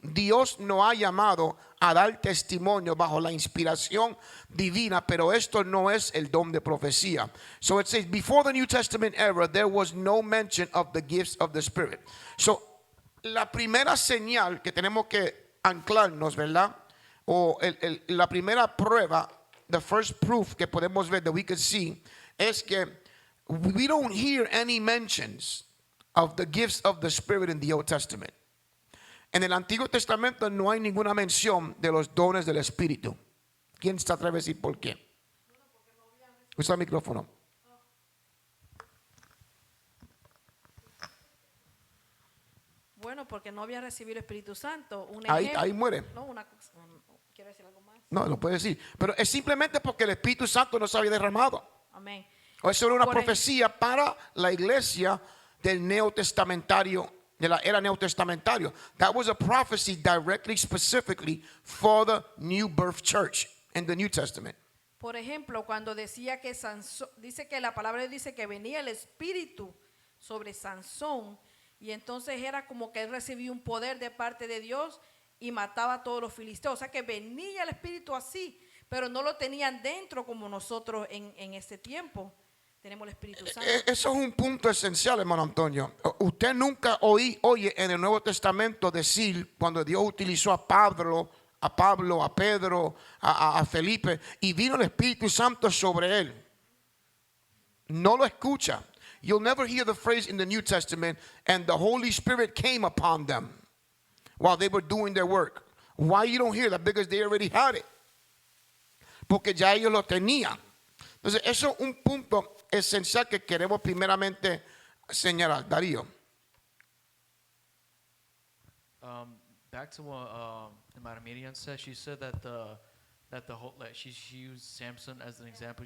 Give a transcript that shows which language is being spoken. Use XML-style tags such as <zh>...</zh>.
<es>Dios no ha llamado a dar testimonio bajo la inspiración divina, pero esto no es el don de profecía.</es> <en>So it says, before the New Testament era, there was no mention of the gifts of the Spirit.</en> <es>So, la primera señal que tenemos que anclarnos, ¿verdad? O la primera prueba,</es> <en>the first proof</en> <es>que podemos ver,</es> <en>that we can see,</en> <es>es que</es> <en>we don't hear any mentions of the gifts of the Spirit in the Old Testament.</en> <es>En el Antiguo Testamento no hay ninguna mención de los dones del Espíritu. ¿Quién se atreve a decir por qué? Usa el micrófono. Bueno, porque no había recibido el Espíritu Santo. Un Ahí, ejemplo- ahí muere. No, ¿quiero decir algo más? No, lo puede decir. Pero es simplemente porque el Espíritu Santo no se había derramado. Amén. O eso era una Por profecía para la iglesia del neotestamentario, de la era neotestamentario.</es> <en>That was a prophecy directly, specifically for the new birth church in the New Testament.</en> <es>Por ejemplo, cuando decía que Sansón, dice que la palabra dice que venía el Espíritu sobre Sansón y entonces era como que él recibía un poder de parte de Dios y mataba a todos los filisteos. O sea que venía el Espíritu así, pero no lo tenían dentro como nosotros en este tiempo. Tenemos el Espíritu Santo. Eso es un punto esencial, hermano Antonio. Usted nunca oye en el Nuevo Testamento decir cuando Dios utilizó a Pablo, a Pedro, a Felipe y vino el Espíritu Santo sobre él. No lo escucha.</es> <en>You'll never hear the phrase in the New Testament, and the Holy Spirit came upon them while they were doing their work. Why you don't hear that? Because they already had it.</en> <es>Porque ya ellos lo tenían. Entonces, eso es un punto esencial que queremos primeramente señalar. Darío.</es> <en>Back to what Madam Miriam said. She said that the whole like she used Samson as an example.</en>